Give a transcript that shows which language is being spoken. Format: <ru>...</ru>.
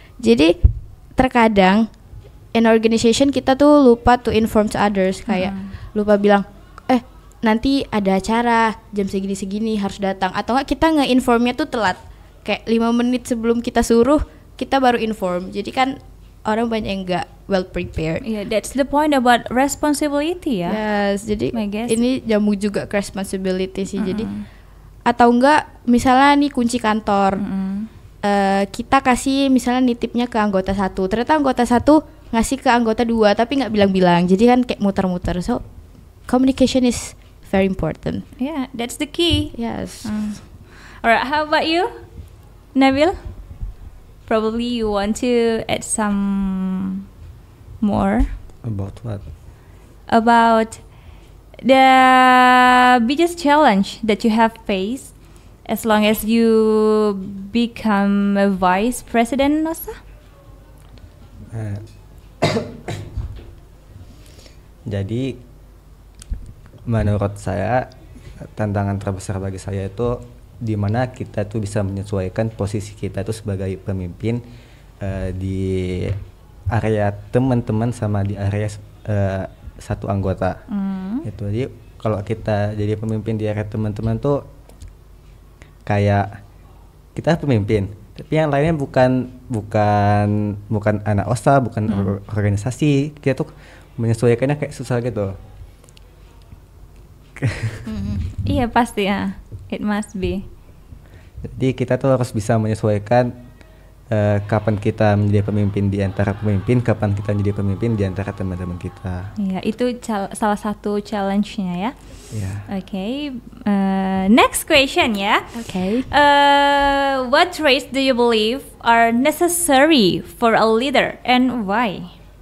<id>Jadi terkadang in organization kita tuh lupa</id> <en>to inform to others,</en> <id>kayak lupa bilang nanti ada acara jam segini-segini harus datang, atau enggak kita nge-informnya tuh telat, kayak 5 menit sebelum kita suruh kita baru inform. Jadi kan orang banyak yang enggak</id> <en>well prepared. Yeah, that's the point about responsibility ya. Yes,</en> <id>jadi</id> <en>I guess.</en> <id>ini jamu juga ke responsibility sih. Jadi atau enggak misalnya nih kunci kantor, kita kasih misalnya nitipnya ke anggota 1, ternyata anggota 1 ngasih ke anggota 2 tapi nggak bilang-bilang, jadi kan kayak muter-muter.</id> <en>So communication is very important. Yeah, that's the key. Yes. Alright, how about you, Nabil? Probably you want to add some more About what? about the biggest challenge that you have faced as long as you become a vice president, Nosa?</en> <id>Jadi menurut saya tantangan terbesar bagi saya itu di mana kita tuh bisa menyesuaikan posisi kita tuh sebagai pemimpin di area teman-teman sama di area satu anggota. Itu jadi kalau kita jadi pemimpin di area teman-teman tuh kayak kita pemimpin, tapi yang lainnya bukan anak OSA, bukan organisasi. Kita tuh menyesuaikannya kayak susah gitu. Iya pasti ya,</id> <en>it must be.</en> <id>Jadi kita tuh harus bisa menyesuaikan kapan kita menjadi pemimpin di antara pemimpin, kapan kita menjadi pemimpin di antara teman-teman kita. Iya, itu salah satu challenge-nya ya. Ya.</id> <en>Okay, next question ya. Okay. What traits do you believe are necessary for a leader and why?</en>